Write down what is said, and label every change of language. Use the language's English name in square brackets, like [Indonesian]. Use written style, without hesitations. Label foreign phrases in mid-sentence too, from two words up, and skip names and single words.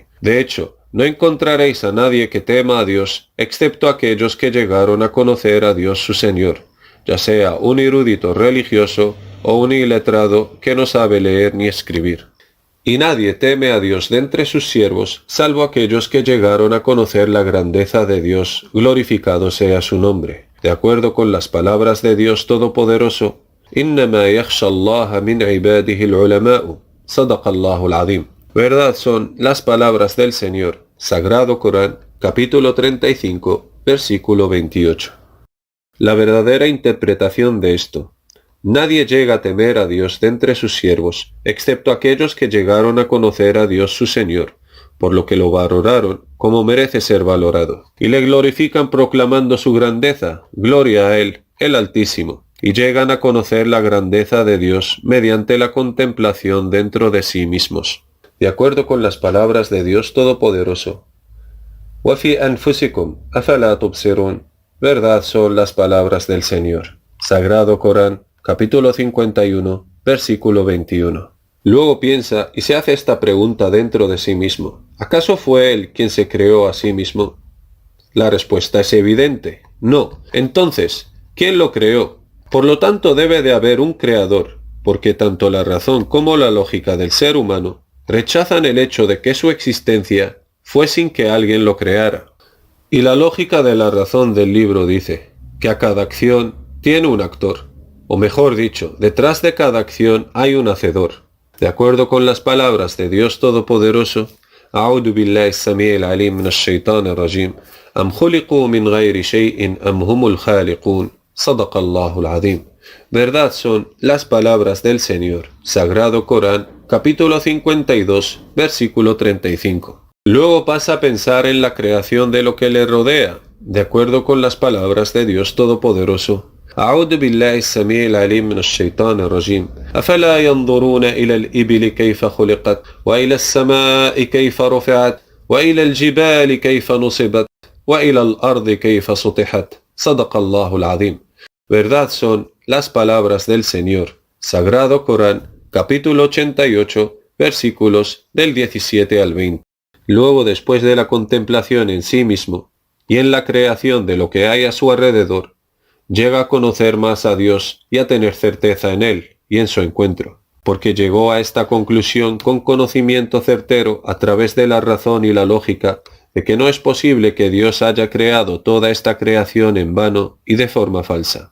[Spanish] De hecho, no encontraréis a nadie que tema a Dios, excepto aquellos que llegaron a conocer a Dios su Señor, ya sea un erudito religioso o un iletrado que no sabe leer ni escribir. Y nadie teme a Dios de entre sus siervos, salvo aquellos que llegaron a conocer la grandeza de Dios, glorificado sea su nombre. De acuerdo con las palabras de Dios Todopoderoso, [Arabic] إنما يخشى الله من عباده العلماء. صدق الله العظيم. [Spanish] Verdad son las palabras del Señor. Sagrado Corán, capítulo 35, versículo 28. La verdadera interpretación de esto. Nadie llega a temer a Dios de entre sus siervos, excepto aquellos que llegaron a conocer a Dios su Señor, por lo que lo valoraron como merece ser valorado, y le glorifican proclamando su grandeza, gloria a Él, el Altísimo, y llegan a conocer la grandeza de Dios mediante la contemplación dentro de sí mismos. De acuerdo con las palabras de Dios Todopoderoso, [Arabic] وَفِي أَنفُسِكُمْ أَفَلَا تُبْصِرُونَ. [Spanish] Verdad son las palabras del Señor. Sagrado Corán, capítulo 51, versículo 21. Luego piensa y se hace esta pregunta dentro de sí mismo. ¿Acaso fue Él quien se creó a sí mismo? La respuesta es evidente. No. Entonces, ¿quién lo creó? Por lo tanto, debe de haber un creador, porque tanto la razón como la lógica del ser humano rechazan el hecho de que su existencia fue sin que alguien lo creara. Y la lógica de la razón del libro dice que a cada acción tiene un actor, o mejor dicho, detrás de cada acción hay un hacedor. De acuerdo con las palabras de Dios Todopoderoso, [Arabic] أعوذ بالله السميع العليم من الشيطان الرجيم أم خلقوا من غير شيء أم هم الخالقون صدق الله العظيم. [Spanish] Verdad son las palabras del Señor. Sagrado Corán, capítulo 52, versículo 35. Luego pasa a pensar en la creación de lo que le rodea, de acuerdo con las palabras de Dios Todopoderoso. [Arabic] أعوذ بالله السميع العليم من الشيطان الرجيم أفلا ينظرون إلى الإبل كيف خلقت وإلى السماء كيف رفعت وإلى الجبال كيف نصبت وإلى الأرض كيف سطحت صدق الله العظيم. [Spanish] Verdad son las palabras del Señor. Sagrado Corán, capítulo 88, versículos del 17 al 20. Luego, después de la contemplación en sí mismo y en la creación de lo que hay a su alrededor, llega a conocer más a Dios y a tener certeza en Él y en su encuentro, porque llegó a esta conclusión con conocimiento certero a través de la razón y la lógica de que no es posible que Dios haya creado toda esta creación en vano y de forma falsa.